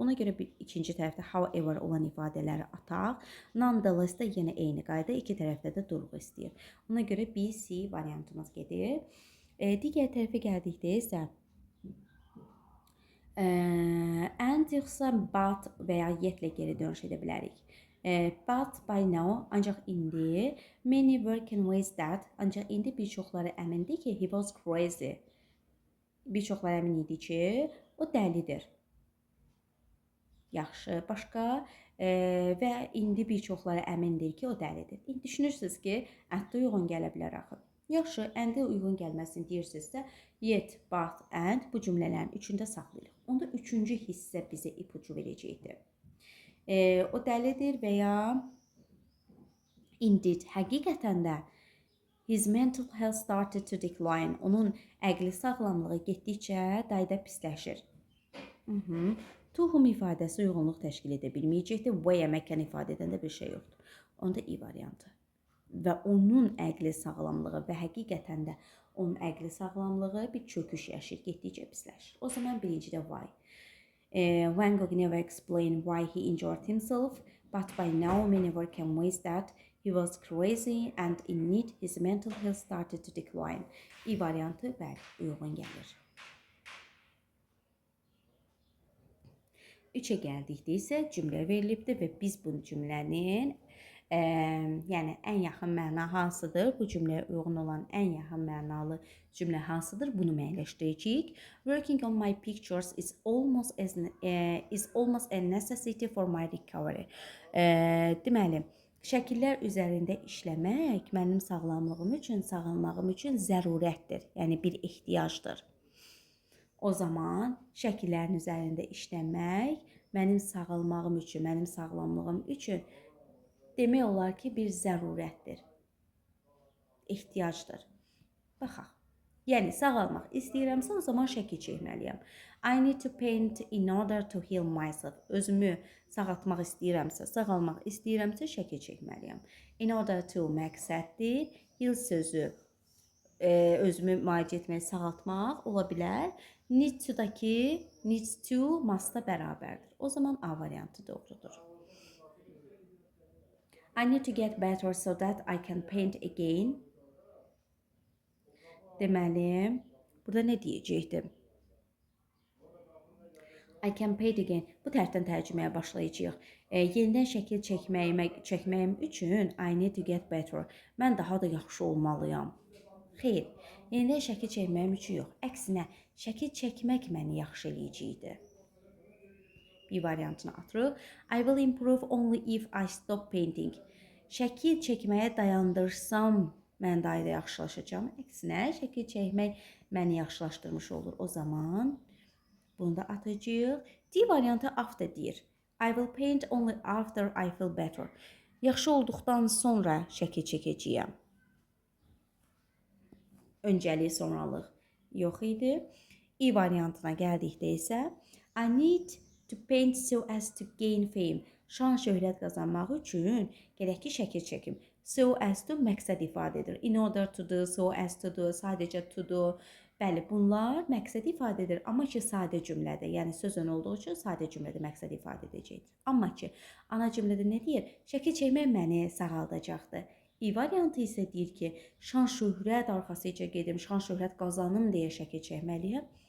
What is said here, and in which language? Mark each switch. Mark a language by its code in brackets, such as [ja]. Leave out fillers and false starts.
[az] Ona görə ikinci tərəfdə however olan ifadələri ataq. Nonetheless da yenə eyni qayda, iki tərəfdə də durğu istəyir. Ona görə B, C variantımız gedir. Digər tərəfə gəldikdə isə and yoxsa but və ya yetlə geri dönüş edə bilərik. [en] But by now, [az] ancaq indi, [en] many were convinced that, [az] ancaq indi bir çoxları əmindir ki, [en] he was crazy. [az] Bir çoxları əmin idi ki, o dəlidir. Yaxşı, başqa və indi bir çoxları əmindir ki, o dəlidir. İndi düşünürsünüz ki, ətdə uyğun gələ bilər axı. Yaxşı, əndə uyğun gəlməsini deyirsinizsə, yet, but, and bu cümlələrin üçündə saxlayırıq. Onda üçüncü hissə bizə ipucu verəcəkdir. O dəlidir və ya indeed, həqiqətən də [en] his mental health started to decline. [az] Onun əqli sağlamlığı getdikcə dayda pisləşir. To whom ifadəsi uyğunluq təşkil edə bilməyəcəkdir. Way məkan ifadə edən də bir şey yoxdur. Onda E variantı. Və onun əqli sağlamlığı və həqiqətən də onun əqli sağlamlığı bir çöküş yaşayır, getdikcə pisləşir. O zaman birincidə why. [en] Van Gogh never explained why he injured himself, but by now many were convinced that he was crazy and in need his mental health started to decline. [az] İ variantı bəli, uyğun gəlir. 3'e gəldikdə isə cümlə verilibdir və biz bu cümlənin yəni ən yaxın məna hansıdır? Bu cümləyə uyğun olan ən yaxın mənalı cümlə hansıdır? Bunu müəyyənləşdirəcəyik. [en] Working on my pictures is almost a necessity for my recovery. [az] Deməli, şəkillər üzərində işləmək mənim sağlamlığım üçün, sağalmağım üçün zərurətdir. Yəni bir ehtiyacdır. O zaman şəkillərin üzərində işləmək mənim sağalmağım üçün, mənim sağlamlığım üçün demək olar ki, bir zərurətdir, ehtiyacdır. Baxaq. Yəni sağalmaq istəyirəmsə, o zaman şəkil çəkməliyəm. [en] I need to paint in order to heal myself. [az] Özümü sağaltmaq istəyirəmsə, sağalmaq istəyirəmsə şəkil çəkməliyəm. In order to məqsəddir. Heal sözü özümü müalicə etmək, sağaltmaq ola bilər. Need to'daki needs to must'a bərabərdir. O zaman A variantı doğrudur. [en] I need to get better so that I can paint again. [az] Deməli, burada nə deyəcəkdim? [en] I can paint again. [az] Bu tərəfdən tərcüməyə başlayacağıq. Yenidən şəkil çəkməyim üçün [en] I need to get better. [az] Mən daha da yaxşı olmalıyam. Xeyr, yenidən şəkil çəkməyim üçün yox. Əksinə, şəkil çəkmək məni yaxşı eləyəcəkdir. Bir variantını atırıq. [en] I will improve only if I stop painting. [az] Şəkil çəkməyə dayandırsam, mən daha da yaxşılaşacağam. Əksinə, şəkil çəkmək məni yaxşılaşdırmış olur. O zaman bunu da atacağıq. D variantı after deyir. [en] I will paint only after I feel better. [az] Yaxşı olduqdan sonra şəkil çəkəcəyəm. Öncəlik, sonralıq yox idi. İ variantına gəldikdə isə [en] I need to paint so as to gain fame. [az] Şan şöhrət qazanmaq üçün gərək ki, şəkil çəkim. So as to məqsəd ifadə edir. [en] In order to do, so as to do, sadəcə to do. [az] Bəli, bunlar məqsəd ifadə edir. Amma ki, sadə cümlədə, yəni sözün olduğu üçün sadə cümlədə məqsəd ifadə edəcəkdir. Amma ki, ana cümlədə nə deyir? Şəkil çəkmək məni sağaldacaqdır. İ variantı isə deyir ki, şan şöhrət arxasıca gedim, şan şöhrət qazanım deyə şəkil çəkməliyəm.